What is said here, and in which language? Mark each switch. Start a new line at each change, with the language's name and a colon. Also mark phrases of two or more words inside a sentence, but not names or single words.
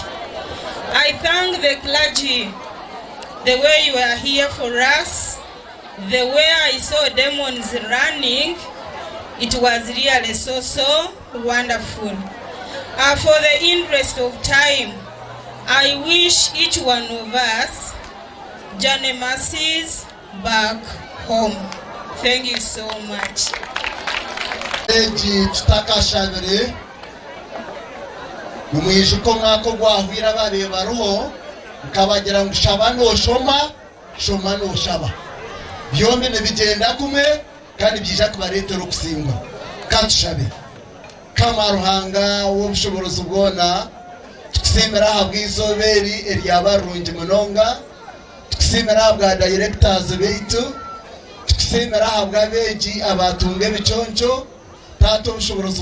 English: I thank the clergy, the way you are here for us, the way I saw demons running, it was really so wonderful. For the interest of time, I wish each one of us journey mercies back home. Thank you so much.
Nyankole: Tutakashabire umwishuko mwako gwahwira bareba roho ukabagira ngo shabano shoma shoma n'oshaba byombi nibigenda kumwe kandi byija kubaretera okusingwa katushabe kama ruhanga w'obushoborozi bwona tukusimira habw'izoberi eryabarungi munonga tukusimira habwa directors beitu tukusimira habwa beji abatunga ebiconco tato obushoborozi